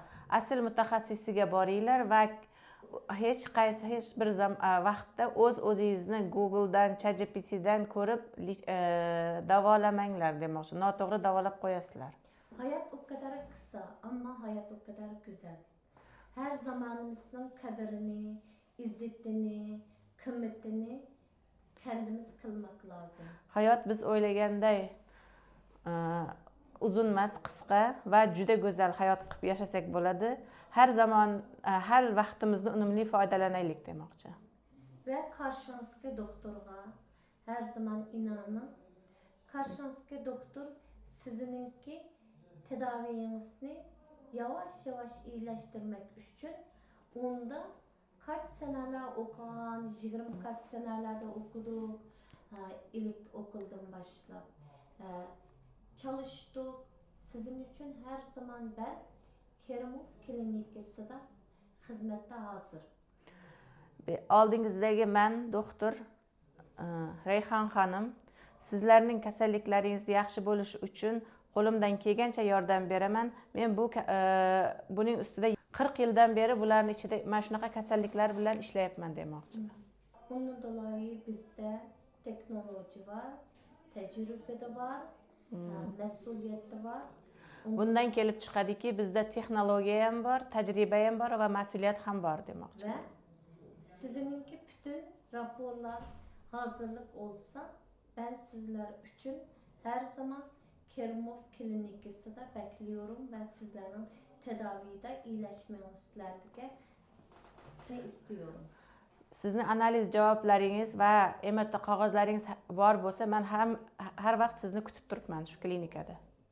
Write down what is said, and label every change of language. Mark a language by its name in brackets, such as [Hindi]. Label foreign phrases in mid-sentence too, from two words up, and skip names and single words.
[Uzbek] Asl mutaxassisiga boringlar va hech bir vaqtda o'zingizni Google'dan, ChatGPT'dan ko'rib davolamanglar demoqchi. Noto'g'ri davolab qo'yasizlar. [Turkish] Hayat o kadar kısa ama hayat o kadar güzel. Her zamanımızın kaderini, izzetini, kıymetini kendimiz kılmak lazım. [Uzbek] Hayot biz o'ylaganday uzun emas, qisqa va juda go'zal hayot qilib yashasak bo'ladi. Har zaman, har vaqtimizni unumli foydalanaylik demoqchi. [Turkish] Ve karşınızdaki doktorga her zaman inanın. Karşınızdaki doktor sizininki tedavinizi yavaş yavaş iyileştirmek için onda kaç seneler okuyan, 20 kaç senelerde okuduk, ilk okuldan başlayıp çalıştık. Sizin için her zaman ben Kerimov [Uzbek] klinikasida xizmatda [Turkish] hazır. [Uzbek] Oldingizdagi men doktor Rayhon xonim, sizlarning kasalliklaringiz yaxshi bo'lishi uchun qo'limdan kelgancha yordam beraman. Men buning ustida 40 yildan beri bularning ichida mana shunaqa kasalliklar bilan ishlayapman demoqchiman. [Turkish] Bundan dolayı bizde teknoloji var, tecrübe de var, mesuliyet de var. [Uzbek] Bundan kelib chiqadiki, bizda texnologiya ham bor, tajriba ham bor va mas'uliyat ham bor demoqchiman. [Turkish] Ve sizininki bütün raporlar hazırlık olsa ben sizler için her zaman Kerimov Klinikası'da bekliyorum ve sizlerin tedavide iyileşmenizlerine istiyorum. [Uzbek] Sizni analiz javoblaringiz va MRT qog'ozlaringiz bor bo'lsa, men ham har vaqt sizni kutib turibman shu klinikada.